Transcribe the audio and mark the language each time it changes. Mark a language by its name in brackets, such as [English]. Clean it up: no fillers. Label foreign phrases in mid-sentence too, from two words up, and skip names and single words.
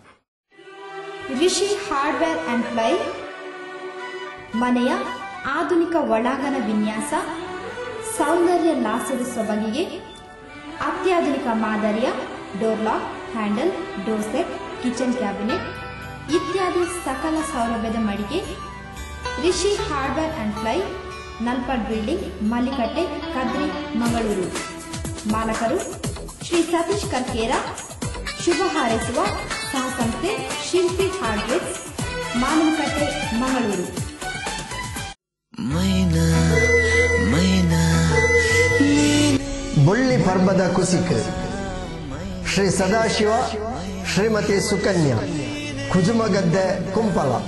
[Kannada] ರಿಷಿ ಹಾರ್ಡ್ವೇರ್ ಅಂಡ್ ಪ್ಲೈ ಮನೆಯ ಆಧುನಿಕ ಒಳಾಂಗಣ ವಿನ್ಯಾಸ, ಸೌಂದರ್ಯ ಲಾಸದ ಸೊಬಗಿಗೆ ಅತ್ಯಾಧುನಿಕ ಮಾದರಿಯ [English] door lock, handle, door set, kitchen cabinet [Kannada] ಇತ್ಯಾದಿ ಸಕಲ ಸೌಲಭ್ಯದ ಮಳಿಗೆ ರಿಷಿ ಹಾರ್ಡ್ವೇರ್ ಅಂಡ್ ಪ್ಲೈ, ನಲ್ಪಡ್ ಬಿಲ್ಡಿಂಗ್, ಮಲ್ಲಿಕಟ್ಟೆ, ಕದ್ರಿ, ಮಂಗಳೂರು. ಮಾಲಕರು ಶ್ರೀ ಸತೀಶ್ ಕರ್ಕೇರ. ಶುಭ ಹಾರೈಸುವ ಸಹಸಂಸ್ಥೆ ಶಿಲ್ಪಿ ಹಾರ್ಡ್ವೇರ್, ಮಾನವಕಟ್ಟೆ, ಮಂಗಳೂರು. [Tulu] ಬುಳ್ಳಿ ಪರ್ಬದ ಕುಸಿಕ್ ಶ್ರೀ ಸದಾಶಿವ ಶ್ರೀಮತಿ ಸುಕನ್ಯಾ ಕುಜುಮಗದ್ದೆ ಕುಂಪಲ.